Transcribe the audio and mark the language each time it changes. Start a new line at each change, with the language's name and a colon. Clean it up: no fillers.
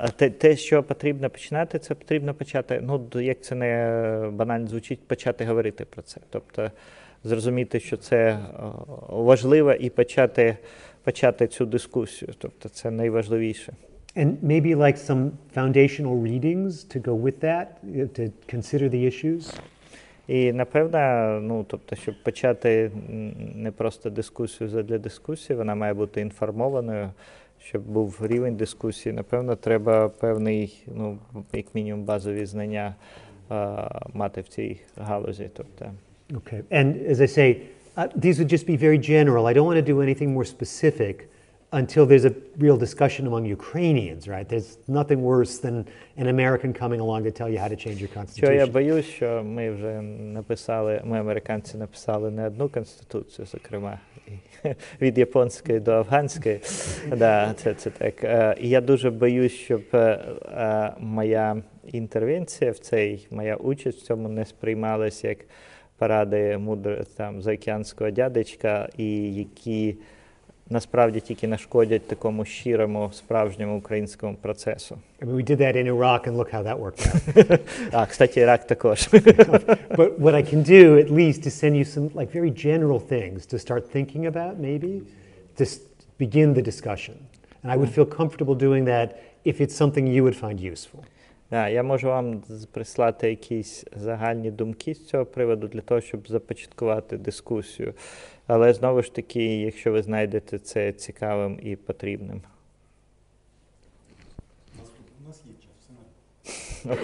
Ukrainian: Те, що потрібно починати, це потрібно почати, як це не банально звучить, почати говорити про це. Тобто зрозуміти, що це важливо, і почати цю дискусію. Тобто це найважливіше.
English: And maybe like some foundational readings to go with that, to consider the issues.
Ukrainian: І, напевно, щоб почати не просто дискусію задля дискусії, вона має бути інформованою, щоб був рівень дискусії. Напевно, треба певний, як мінімум, базові знання мати в цій галузі.
English: Okay. And as I say, these would just be very general. I don't want to do anything more specific. until there's a real discussion among Ukrainians, right? There's nothing worse than an American coming along to tell you how to change your
Ukrainian: Що я
English: constitution.
Ukrainian: боюсь, що ми вже написали, ми, американці, написали не одну конституцію, зокрема, від японської до афганської. Да, це так. І я дуже боюсь, щоб моя інтервенція в цей, моя участь в цьому не сприймалась як поради там заокеанського дядечка, і які насправді тільки нашкодять такому щирому, справжньому українському процесу.
English: I mean, we did that in Iraq, and look how that worked out.
Ukrainian: А,
Russian: кстати,
Ukrainian: Ірак також.
English: But what I can do, at least, is send you some like very general things to start thinking about, maybe, to begin the discussion. And I would feel comfortable doing that if it's something you would find useful.
Ukrainian: Да, я можу вам прислати якісь загальні думки з цього приводу для того, щоб започаткувати дискусію. Але знову ж таки, якщо ви знайдете це цікавим і потрібним. У нас є час, все нормально.